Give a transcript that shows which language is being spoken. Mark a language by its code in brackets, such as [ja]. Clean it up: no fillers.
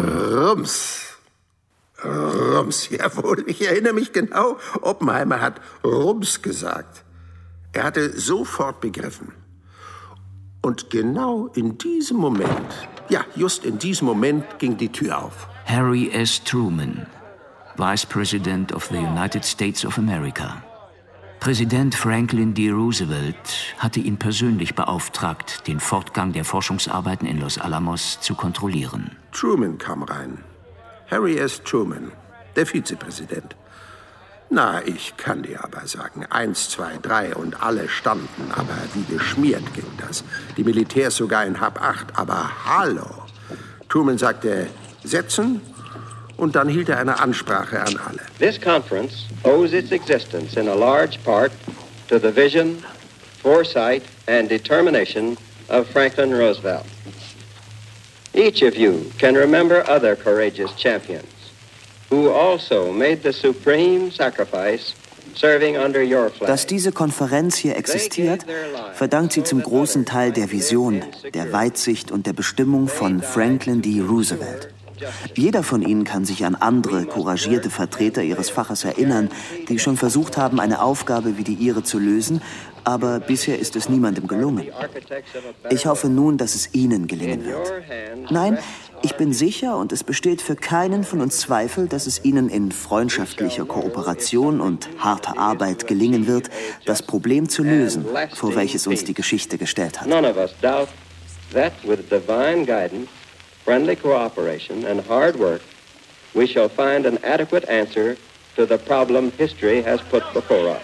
[de] Rums. Rums, jawohl, ich erinnere mich genau, Oppenheimer hat Rums gesagt. Er hatte sofort begriffen. Und genau in diesem Moment, ja, just in diesem Moment ging die Tür auf. Harry S. [en] Truman, Vice President of the United States of America. [de] Präsident Franklin D. Roosevelt hatte ihn persönlich beauftragt, den Fortgang der Forschungsarbeiten in Los Alamos zu kontrollieren. Truman kam rein. Harry S. Truman, der Vizepräsident. Na, ich kann dir aber sagen, 1, 2, 3 und alle standen, aber wie geschmiert ging das. Die Militärs sogar in Hab 8, aber hallo. Truman sagte, setzen, und dann hielt er eine Ansprache an alle. [en] This conference owes its existence in a large part to the vision, foresight and determination of Franklin Roosevelt. Each of you can remember other courageous champions who also made the supreme sacrifice serving under your flag. [de] Dass diese Konferenz hier existiert, verdankt sie zum großen Teil der Vision, der Weitsicht und der Bestimmung von Franklin D. Roosevelt. Jeder von Ihnen kann sich an andere, couragierte Vertreter Ihres Faches erinnern, die schon versucht haben, eine Aufgabe wie die Ihre zu lösen, aber bisher ist es niemandem gelungen. Ich hoffe nun, dass es Ihnen gelingen wird. Nein, Ich bin sicher und es besteht für keinen von uns Zweifel, dass es Ihnen in freundschaftlicher Kooperation und harter Arbeit gelingen wird, das Problem zu lösen, vor welches uns die Geschichte gestellt hat. [en] None of us doubt that with divine guidance, friendly cooperation and hard work, we shall find an adequate answer to the problem history has put before us.